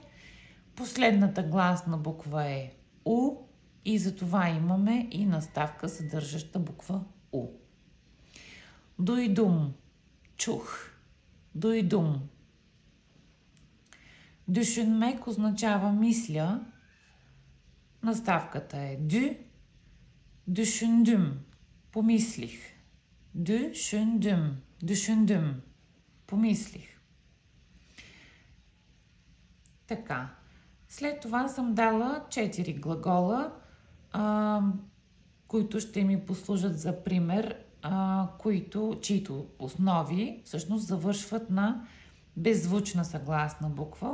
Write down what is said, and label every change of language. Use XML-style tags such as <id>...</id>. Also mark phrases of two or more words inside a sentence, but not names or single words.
<bg>Последната гласна буква е У и затова имаме и наставка, съдържаща буква У. Дойдум. Чух. Дойдум. Düşünmek означава мисля. Наставката е дю.</bg> <tr>Düşündüm.</tr> <bg>Помислих. Düşündüm.</bg> <tr>Düşündüm.</tr> <bg>Помислих. Така. След това съм дала 4 глагола, които ще ми послужат за пример, чието основи всъщност завършват на беззвучна съгласна буква.</bg>